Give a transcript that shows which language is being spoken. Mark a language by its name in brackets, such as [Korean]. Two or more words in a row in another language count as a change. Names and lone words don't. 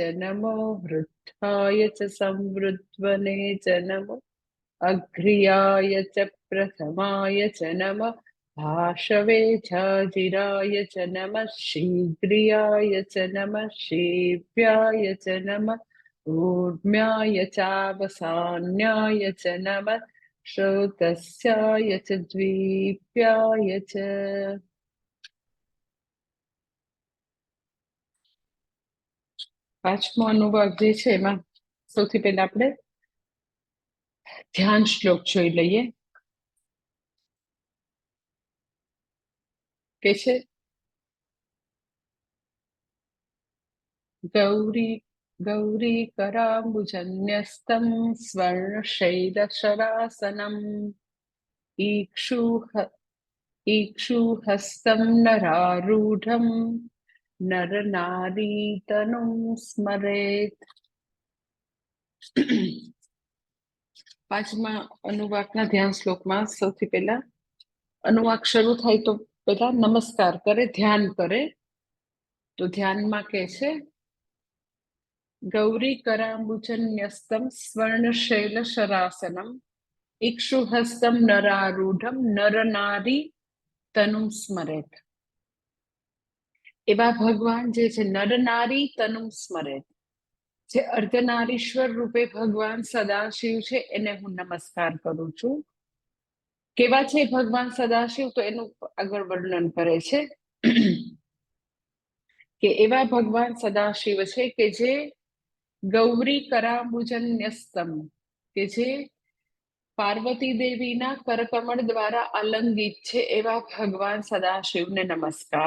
[Sanskrit] नमो वृद्धाय च संवृध्वने च नमो अग्र्याय च प्रथमाय च नमः भाषवे झाजिराय च नमः शीघ्रियाय च नमः शीव्याय च नमः ऊर्म्याय चावसान्याय च नमः श्रोतस्याय च द्वीप्याय च। [Gujarati] પાંચમો અનુવાદ જે છે એમાં સૌથી પહેલા આપણે ધ્યાન શ્લોક જોઈ લઈએ કે છે [Sanskrit] गौरी गौरीकराम्बुजन्यस्तं स्वर्णशैलशरासनम् ईक्षुः ईक्षुहस्तं नरारूढं नरनारीतनुं स्मरेत्। [Gujarati] પાંચમા અનુવાકના ધ્યાન શ્લોકમાં સૌથી પહેલા અનુવાક શરૂ થાય તો પહેલા નમસ્કાર કરે, ધ્યાન કરે. તો ધ્યાનમાં કે છે [Sanskrit] गौरी कराम्बुजन्यस्तं स्वर्णशैलशरासनम् इक्षुहस्तं नरारूढं नरनारी तनुं स्मरेत्। [Gujarati] એવા ભગવાન જે છે [Sanskrit] नरनारी तनु स्मरेत, [Gujarati] જે અર્ધનારીશ્વર રૂપે ભગવાન સદાશિવ છે એને હું નમસ્કાર કરું છું. કેવા છે ભગવાન સદાશિવ? તો એનું આગળ વર્ણન કરે છે કે એવા ભગવાન સદાશિવ છે કે જે [Sanskrit] गौरी कराम्बुजन्यस्तम, [Gujarati] કે જે પાર્વતી દેવીના કરકમળ દ્વારા આલંગિત છે એવા ભગવાન સદાશિવને નમસ્કાર.